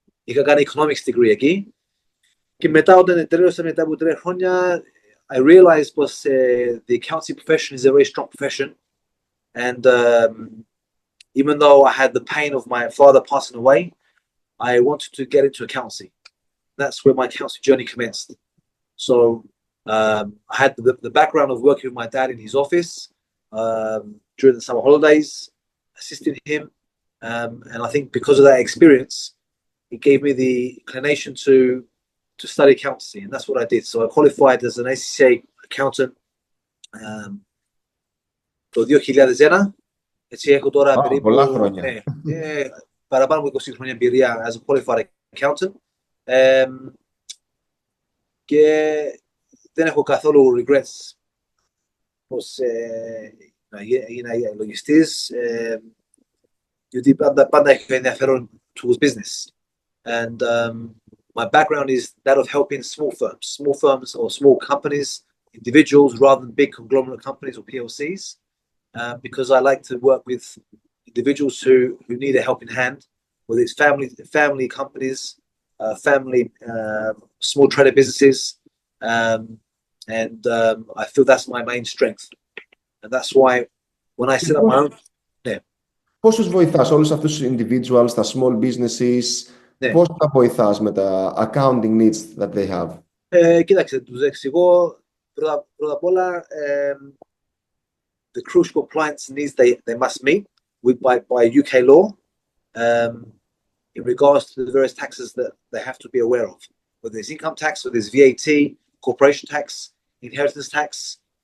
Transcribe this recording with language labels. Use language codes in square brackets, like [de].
[el] είχα κάνει economics degree εκεί. Και μετά, όταν τέλειωσα μετά από 3 χρόνια, [en] I realized was the accounting profession is a very strong profession. And even though I had the pain of my father passing away, I wanted to get into accountancy. That's where my accounting journey commenced. So I had the background of working with my dad in his office during the summer holidays, assisting him. And I think because of that experience, it gave me the inclination to study accountancy. And that's what I did. So I qualified as an ACCA accountant [el] το 2001. Έτσι έχω τώρα περίπου πολλά χρόνια. παραπάνω από 20 χρόνια εμπειρία [en] as a qualified accountant. [el] Και δεν έχω καθόλου regrets πως έγινα λογιστής, γιατί πάντα έχω ενδιαφέρον [en] towards business. And my background is that of helping small firms or small companies, individuals, rather than big conglomerate companies or PLCs, because I like to work with individuals who need a helping hand, whether it's family companies, family small trader businesses, and I feel that's my main strength. And that's why when I set up my own... [el] Πόσους βοηθάς όλους αυτούς τους individuals, τα small businesses, πώς τα βοηθάς με τα [en] accounting needs that they have? [el] Κοίταξε, τους εξηγώ πρώτα απ' όλα [en] the crucial compliance needs they must meet by UK law in regards to the various taxes that they have to be aware of, whether it's income tax, whether it's VAT, corporation tax, inheritance tax,